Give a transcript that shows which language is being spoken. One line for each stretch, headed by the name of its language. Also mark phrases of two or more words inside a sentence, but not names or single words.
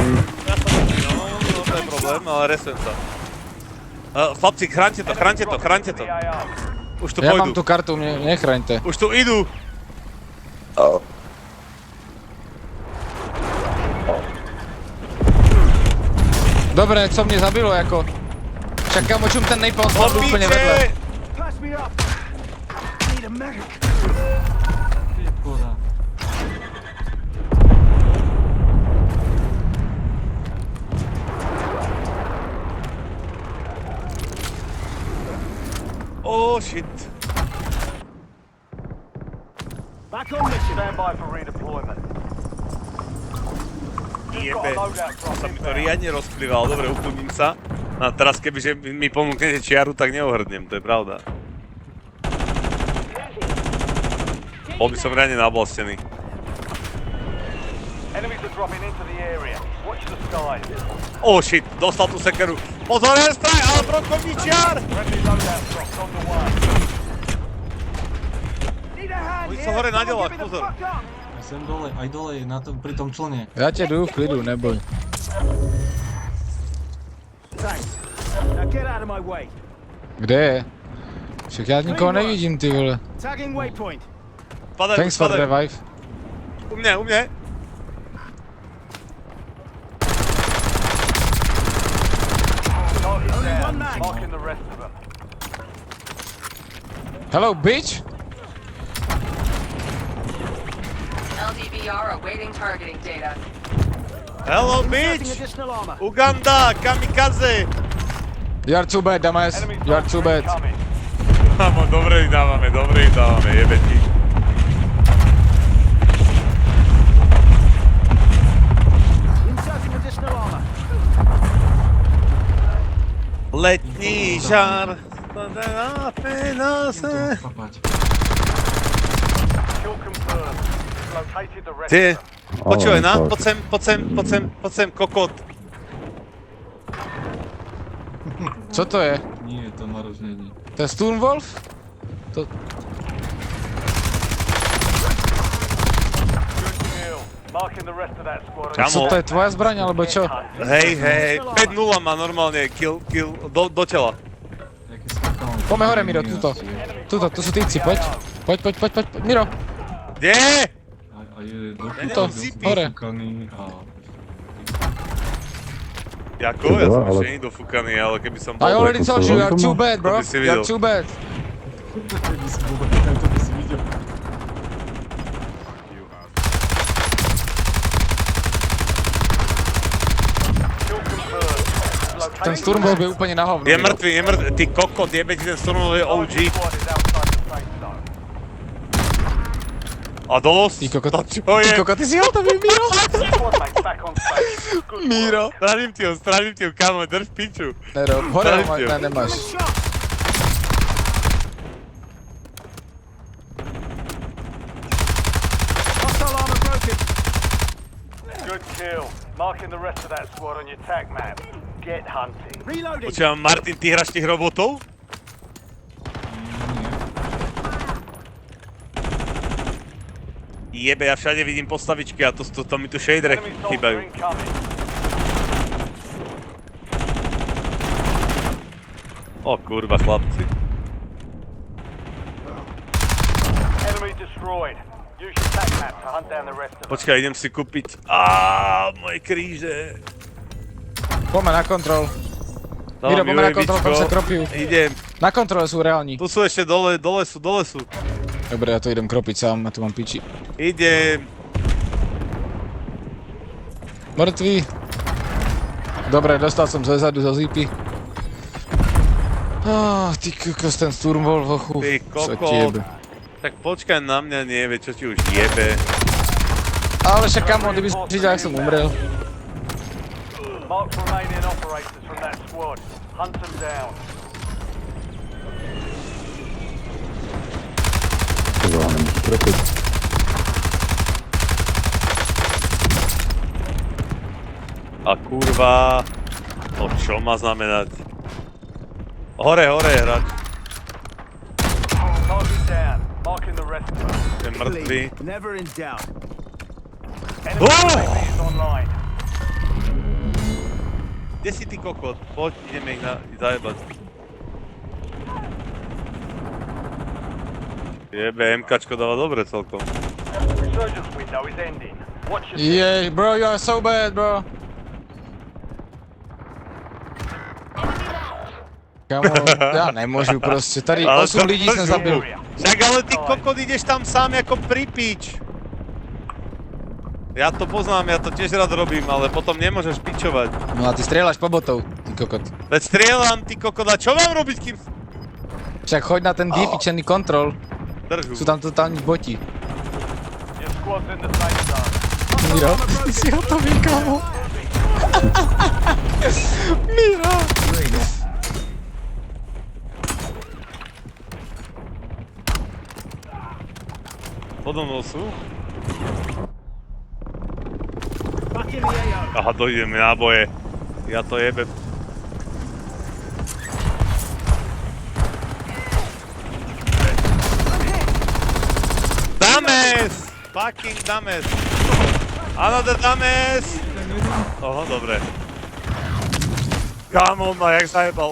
Slovak: No, to je problém, ale resujem sa. Chlapci, chráňte to.
English: The AO.
Slovak: Už tu Ja mám pôjdu, tú kartu, nechraňte. už tu idú. Dobre,
Czech: co mě zabilo, jako.
Slovak: Však kamo, čum ten napalm spadl úplne vedle. Opíče!
English: Pass me up. Need a medic.
Slovak: škoda.
English: Oh shit. Back on mission. Stand by for redeployment. You've got
Slovak: Jebe,
English: a loadout drop
Slovak: sa mi to
English: inbound.
Slovak: riadne rozplýval, dobre, ukludním sa. A teraz kebyže mi ponúknete čiaru, tak neohrdnem, to je pravda. Bol by som riadne naoblastený.
English: Enemies are dropping into the area. Watch the skies. Oh shit,
Slovak: dostal tú sekeru. Pozor, airstrike, ale brokový čiar!
English: Friendly loadout drops on the way. Need a hand
Slovak: Oni
English: here.
Slovak: sú hore na
English: Someone
Slovak: delách,
English: give me the
Slovak: pozor.
English: fuck up.
Slovak: Aj sem dole, aj dole je na tom, pri tom člne.
Czech: Ja ťa jdu v klidu, neboj.
English: Thanks. Now get out of my way.
Slovak: Kde je? Však ja nikoho nevidím,
Czech: ty vole.
English: Tagging waypoint.
Slovak: Padajú,
English: Thanks for
Slovak: padajú.
English: revive.
Slovak: U mňa.
English: Target Only down. one mag. Marking the rest of them. Hello, bitch! LDVR awaiting targeting data. Hello, Inserting bitch! additional armor. Uganda, kamikaze! You are too bad, dumbass. Enemy You are too bad. incoming.
Slovak: Kámo, dobre im dávame, jebe ti.
English: Inserting additional armor.
Czech: Letní žár.
Slovak: Papať.
English: Kill confirmed. Located the rest
Slovak: Ty,
English: of them.
Slovak: počúvaj, na,
English: fuck.
Slovak: poď sem, kokot.
Czech: Co to je?
Slovak: Nie, to Maroš není. To je Sturmwolf? To...
English: Good kill. Marking the rest of that squad. Come
Slovak: Co to je tvoja zbraň, alebo čo? Hej, 5-0 má normálne, kill, do tela. Jaký skakal. Poďme hore, Miro, tuto. Tuto, tu sú týci, poď. Poď. Miro, Kde? A je do Tuto, hore. dofúkaný a... Jako? Ja som ale- ešte není dofúkaný, ale keby som
English: I
Slovak: bol...
English: already told you, you are too bad, bro.
Slovak: To by si
English: You are
Slovak: videl.
English: too bad.
Slovak: Keby si bol to by si videl.
English: Kill confirmed. Located
Slovak: Ten Sturmwolf je úplne na hovno. Je Miro. mŕtvý, ty kokot, jebe ti ten Stormový OG.
English: squad is outside the safe zone.
Slovak: A dolos? Ty kokot. To čo je? Ty kokot, ty si hotový, Miro.
English: Squad mates back on station. Good
Slovak: Míro. Stražím ti ho, kámo, drž piču. Nerob, hore ho Stražím ti ho. nemáš.
English: Shot! Hostile armor broken. Good kill. Marking the rest of that squad on your tac map. Get hunting. Reloading.
Slovak: Počujem, Martin, ty hráš tých robotov? Jebe, ja všade vidím postavičky a to mi tu shadere
English: Enemy soldier
Slovak: chýbajú.
English: incoming.
Slovak: O kurva, chlapci.
English: Enemy destroyed. Use your tac map to hunt down the rest of them.
Slovak: Počkaj, idem si kúpiť... moje kríže. Poďme na kontrol. Dávam Miro, poďme na kontrol, tam UAVčko. sa kropiu. Idem. Na kontrole sú reálni. Tu sú ešte dole sú. Dobre, ja to idem kropiť sám, ja tu mám piči. Idem. Mŕtvý. Dobre, dostal som zezadu zo zípy. Ty kokos, ten Sturm bol v hochu. Ty Čo ti kokot. jebe. Tak počkaj na mňa, nie vie, čo ti už jebe. Ale však kamo, kdyby si videl, jak som umrel.
English: Mark remaining operators from that squad. Hunt them down.
Czech: Ty vole, nemůžu kropit.
Slovak: A kurva... To čo má znamenať? Hore, hráč.
English: Target down. Marking the rest of them. Je mŕtvý. Never in doubt. Enemy UAV is online.
Slovak: Kde si ty kokot? Poď, ideme ich zajebať. Jebe, MKčko dáva dobre celkom.
English: Resurgence window is ending. Watch your Jej, bro, you are so bad, bro.
Slovak: Kamo, ja nemôžu proste, tady Ale 8 ľudí som zabil. Však ale ty kokot ideš tam sám ako pripič. Ja to poznám, ja to tiež rád robím, ale potom nemôžeš pičovať. No a ty strieľaš po botov, ty kokot. Veď strieľam, ty kokot, a čo mám robiť, kým... Však choď na ten vypičený kontrol, Drž sú ho. tam totálni boti.
English: Your squad's in the safe zone.
Slovak: Miro, ty si hotový, kamo. Miro. Podo mnou sú?
English: Back in the AO.
Slovak: Aha, dojdeme náboje. Ja to jebe.
English: Dames! Fucking dames! Another dames!
Slovak: Oho, dobre. Kámo, on ma jak zajebal.